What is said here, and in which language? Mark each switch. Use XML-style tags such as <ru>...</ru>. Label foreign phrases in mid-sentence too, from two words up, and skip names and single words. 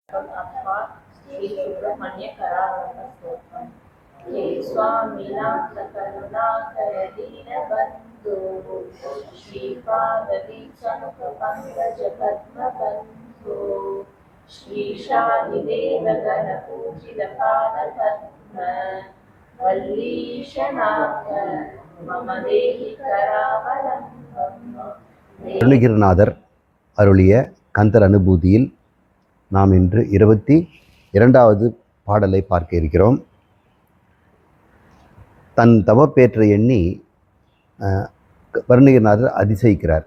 <sa>अप्पा श्री सुब्रह्मण्य करावलंब स्तोत्रम हे स्वामीनाथ करुणाकर दीनबंधु श्रीपाददीक्षानुक पंकज पद्म बंधु श्रीशादिदेव गण पूजित पाद पद्म वल्लीशनाथ मम देहि करावलंबम्.</sa> <ta>அருணகிரிநாதர் அருளிய கந்தர் அனுபூதியில் நாம் இன்று 22வது பாடலை பார்க்க இருக்கிறோம். தன் தவப்பேற்ற எண்ணி அருணகிரிநாதர் அதிசயிக்கிறார்.</ta>